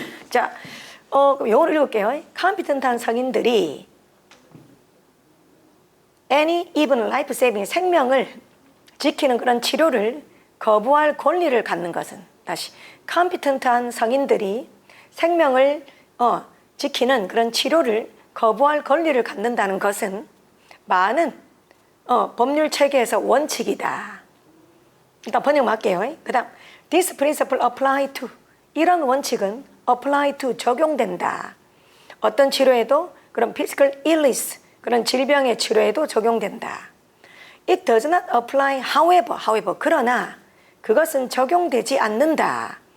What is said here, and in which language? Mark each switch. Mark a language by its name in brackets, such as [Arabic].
[Korean] 자, 그럼 영어로 읽을게요. Competent한 성인들이 [English] any even life-saving [Korean] 생명을 지키는 그런 치료를 거부할 권리를 갖는 것은 다시 컴피턴트한 성인들이 생명을 지키는 그런 치료를 거부할 권리를 갖는다는 것은 많은 법률 체계에서 원칙이다. 일단 번역 맞게요. [English] 그 다음 This principle apply to [Korean] 이런 원칙은 [English] apply to [Korean] 적용된다. 어떤 치료에도 그런 [English] physical illness [Korean] 그런 질병의 치료에도 적용된다. [English] It does not apply however [Korean] 그러나 그것은 적용되지 않는다.